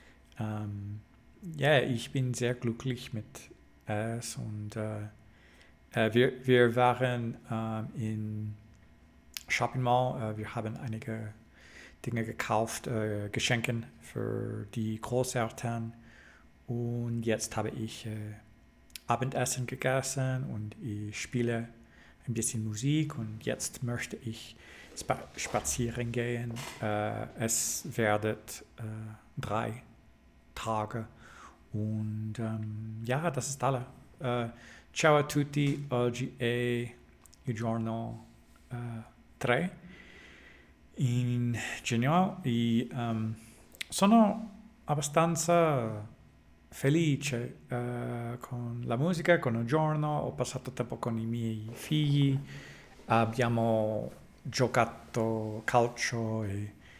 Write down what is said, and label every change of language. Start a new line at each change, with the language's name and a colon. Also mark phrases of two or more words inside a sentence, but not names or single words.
German: ich bin sehr glücklich mit es und wir waren in
English: Shopping Mall,
German: wir haben einige Dinge gekauft, Geschenke für die Großeltern Und jetzt habe ich Abendessen gegessen und ich spiele ein bisschen Musik und jetzt möchte ich spazieren gehen. Es werden 3 Tage und ja, das ist alle.
Italian: Ciao a tutti, oggi è il giorno 3 in gennaio e sono abbastanza felice con la musica, con il giorno, ho passato tempo con i miei figli, abbiamo giocato calcio e